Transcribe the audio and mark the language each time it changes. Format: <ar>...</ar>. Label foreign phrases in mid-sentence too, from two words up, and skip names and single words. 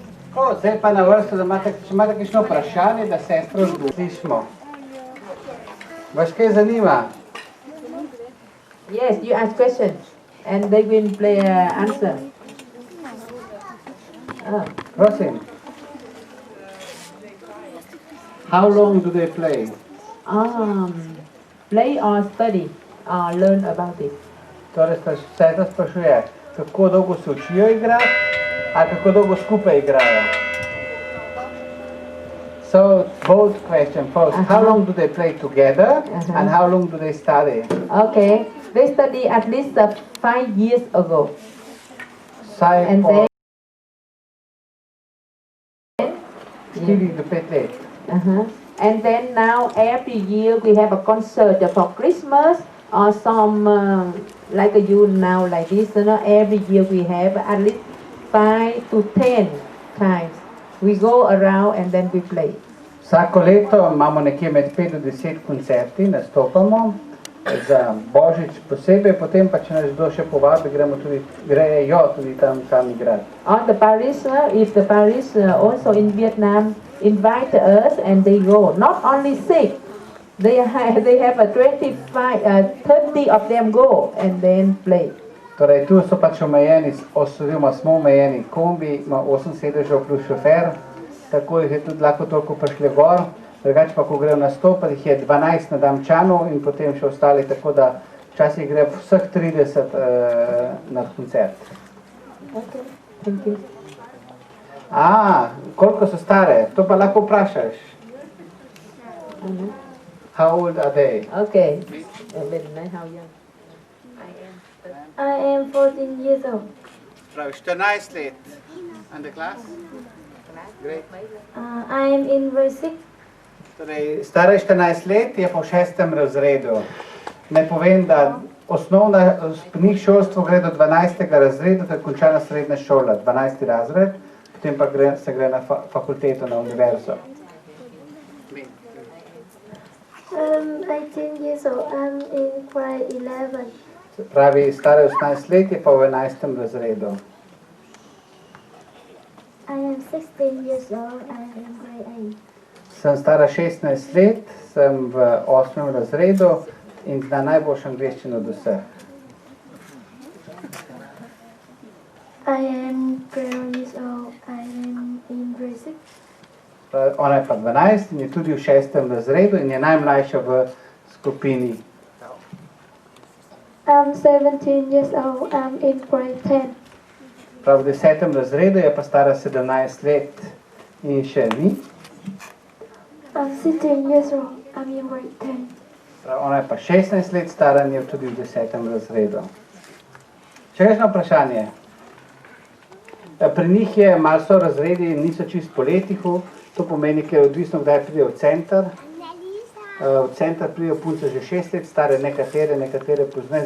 <sl>Tako, zdaj pa na vrsto, da če imate kakšno vprašanje, da sestro slišimo. Vas kaj zanima?</sl> <en>Yes, you ask questions and they will play answer. Prosim. How long do they play? Play or study or learn about it.</en> <sl>Torej, sestra sprašuje, kako dolgo se učijo igrati, ali kako dolgo skupaj igrajo?</sl> <en>So, both questions. First, how long do they play together and how long do they study? Okay, they study at least 5 years ago. And then</en> <sl>Štiri do 5 let.</sl> <en>And then now every year we have a concert for Christmas or some like you now like this. You know, every year we have at least 5 to 10 times. We go around and then we play.</en> <sl>Vsako leto imamo nekje med 5 do 10 koncerti, nastopamo za Božič posebej, potem pa če nas kdo še povabi, grejo tudi tam igrati.</sl> <en>On the Paris, if the Paris also in Vietnam invite us and they go, not only 6, they have a 30 of them go and then play.</en> <sl>Torej, tu so pač omejeni, oziroma smo omejeni kombi, ima 8 sedežev plus šofer, tako jih je tudi lahko toliko prišli gor, drugače pa, ko grejo nastopati, jih je 12 na Damčanu in potem še ostali, tako da včasih gre vseh 30 na koncert.</sl> <en>Okay, thank you.</en> <sl>Koliko so stare? To pa lahko vprašaš.</sl> <en>How old are they? Okay. How young? I am 14 years old.</en> <sl>Pravi, 14 let.</sl> <en>And the class? Great. I am in verse 6.</en> <sl>Torej, stara je 14 let, je po 6. razredu. Naj povem, da njih šolstvo gre do 12. razreda, to je končana srednja šola, 12. razred, potem pa se gre na fakulteto, na univerzo.</sl> <en>18 years old. I'm in grade 11.</en> <sl>Pravi, stara je 18 let, je pa v 11. razredu.</sl> <en>I am 16 years old. I'm in grade 8.</en> <sl>Sem stara 16 let, sem v 8. razredu in zna najboljšo angleščino od vseh.</sl> <en>I am 12 years old. I am in grade 6.</en> <sl>Ona je pa 12 in je tudi v 6. razredu in je najmlajša v skupini.</sl> <en>I'm 17 years old. I'm in grade 10.</en> <sl>Prav v 10. razredu je pa stara 17 let in še ni.</sl> <en>I'm 16 years old. I'm in grade 10.</en> <sl>Prav, ona je pa 16 let stara in je tudi v 10. razredu. Še kakšno vprašanje? Pri njih je malo so razredi, niso čist po letihu, to pomeni, ker je odvisno, kdaj pridejo v center. V center pridejo punce že 6 let stare, nekatere pozneje.</sl>